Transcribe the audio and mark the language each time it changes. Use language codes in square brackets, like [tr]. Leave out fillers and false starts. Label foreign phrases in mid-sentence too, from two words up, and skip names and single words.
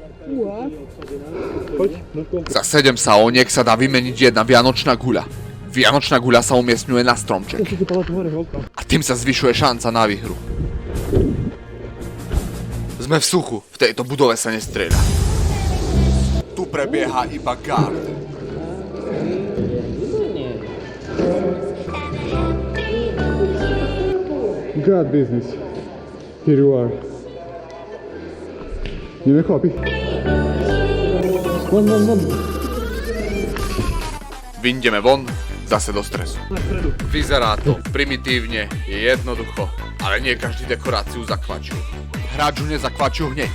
[sk] Za 7 salóniek sa dá vymeniť jedna vianočná guľa. Vianočná guľa sa umiestňuje na stromček. A tým sa zvyšuje šanca na výhru. Sme v suchu, v tejto budove sa nestrieľa. Tu prebieha iba guard. [en] God business. Here you are. [sk] Ideme chlapi. Von. Vyjdeme von, zase do stresu. Vyzerá to primitívne, je jednoducho, ale nie každý dekoráciu zakvačil. Hráč ju nezakvačil hneď.